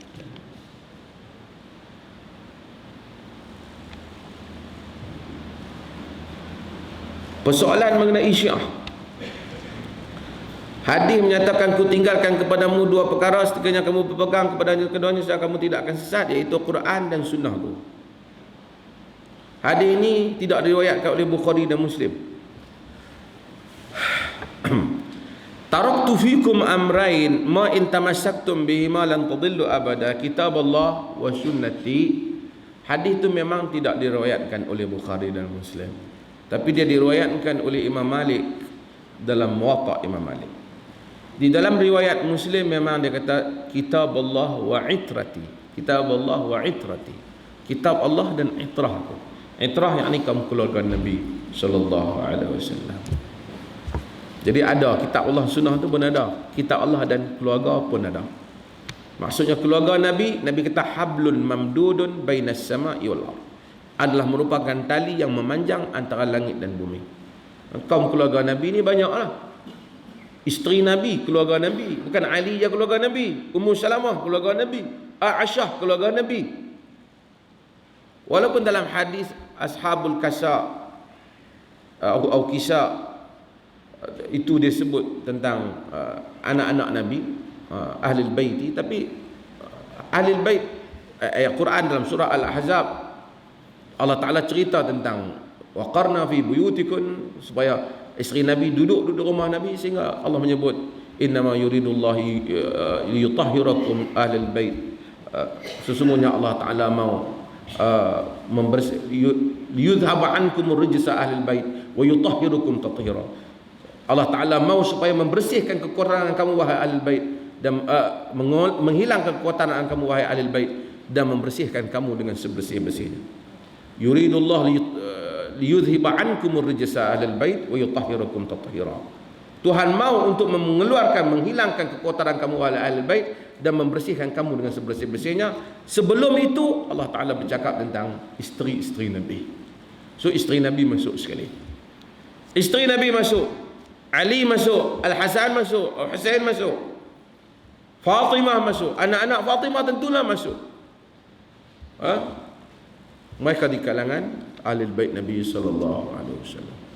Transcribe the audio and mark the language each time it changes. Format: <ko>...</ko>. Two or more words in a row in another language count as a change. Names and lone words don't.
<ms>Persoalan mengenai Syiah. Hadis menyatakan, ku tinggalkan kepadamu 2 perkara, sekiranya kamu berpegang kepadanya keduanya, sehingga kamu tidak akan sesat, iaitu Quran dan sunnahku. Hadis ini tidak diriwayatkan oleh Bukhari dan Muslim.</ms> <ar>تركت فيكم أمرين ما إن تمسكتم بهما لن تضلوا أبدا، كتاب الله وسنتي.</ar> <ms>Hadis itu memang tidak diriwayatkan oleh Bukhari dan Muslim, tapi dia diriwayatkan oleh Imam Malik dalam Muwatta Imam Malik. Di dalam riwayat Muslim memang dia kata</ms> <ar>كتاب الله وعترتي. كتاب الله وعترتي.</ar> <ms>Kitab Allah dan itrahku. Itrah yakni kaum keluarga Nabi</ms> <ar>صلى الله عليه وسلم.</ar> <ms>Jadi ada kitab Allah, sunnah tu pun ada. Kitab Allah dan keluarga pun ada. Maksudnya keluarga Nabi, Nabi kata</ms> <ar>حبل ممدود بين السماء والأرض.</ar> <ms>Adalah merupakan tali yang memanjang antara langit dan bumi. Kaum keluarga Nabi ni banyaklah. Isteri Nabi, keluarga Nabi. Bukan Ali je keluarga Nabi. Ummu Salamah, keluarga Nabi. Aisyah, keluarga Nabi. Walaupun dalam hadis Ashabul Kasa atau Kisa, itu disebut tentang anak-anak Nabi, Ahlul Baiti. Tapi Ahlul Bait, ayat Quran dalam surah Al-Ahzab, Allah Ta'ala cerita tentang</ms> <ar>وقرن في بيوتكن,</ar> <ms>supaya isteri Nabi duduk rumah Nabi, sehingga Allah menyebut</ms> <ar>إنما يريد الله ليطهركم أهل البيت.</ar> <ms>Sesungguhnya Allah Taala mau</ms> <ar>ليذهب عنكم الرجس أهل البيت ويطهركم تطهيرا.</ar> <ms>Allah Taala mau supaya membersihkan kekurangan kamu wahai ahlul bait, dan menghilangkan kekurangan kamu wahai ahlul bait, dan membersihkan kamu dengan sebersih-bersihnya.</ms> <ar>يريد الله ليذهب عنكم الرجس أهل البيت ويطهركم تطهيرا.</ar> <ms>Tuhan mau untuk menghilangkan kekotoran kamu wahai ahlul bait, dan membersihkan kamu dengan sebersih-bersihnya. Sebelum itu Allah Taala bercakap tentang isteri-isteri Nabi. So isteri Nabi masuk sekali. Isteri Nabi masuk, Ali masuk, Al-Hasan masuk, Al-Husain masuk, Fatimah masuk, anak-anak Fatimah tentulah masuk. Mereka di kalangan Ahlul Bait Nabi</ms> <ar>صلى الله عليه وسلم.</ar>